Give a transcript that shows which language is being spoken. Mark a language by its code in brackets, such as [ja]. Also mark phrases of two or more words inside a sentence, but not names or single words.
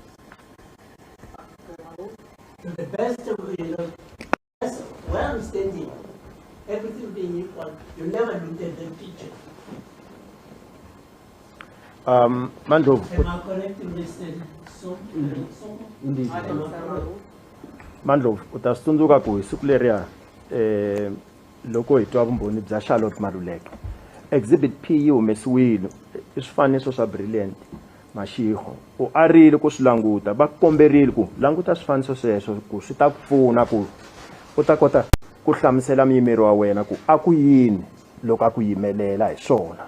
[en] To the best of where I'm standing, everything being equal, you never looked at the picture. Mandlovu, Am I correct in this? So, indeed. I don't know. [ts] Mandlovu, utasitundzuka ku hi siku leriya loko hi twa vumbhoni bya Charlotte Maluleke. Exhibit P yi humesiwile I swifaniso swa Brilliant Mashego. U arile ku swi languta, va komberile ku languta swifaniso sweswo ku swi ta pfuna ku u ta kota ku hlamusela muyimeri wa wena ku a ku yini loko a ku yimelela hi swona.